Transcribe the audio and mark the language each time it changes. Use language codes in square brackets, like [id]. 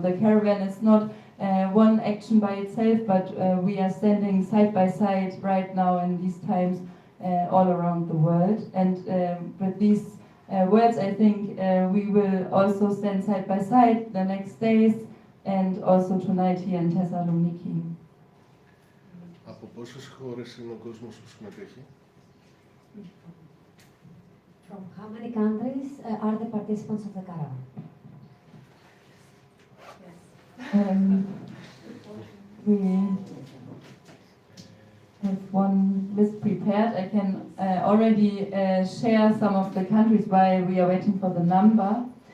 [en] The caravan is not one action by itself, but we are standing side by side right now in these times all around the world. And with these words, I think we will also stand side by side the next days, and also tonight here in Thessaloniki. [el] Από πόσες χώρες είναι ο κόσμος που συμμετέχει? [en] From how many countries are the participants of the caravan? We have one list prepared. I can already share some of the countries while we are waiting for the number.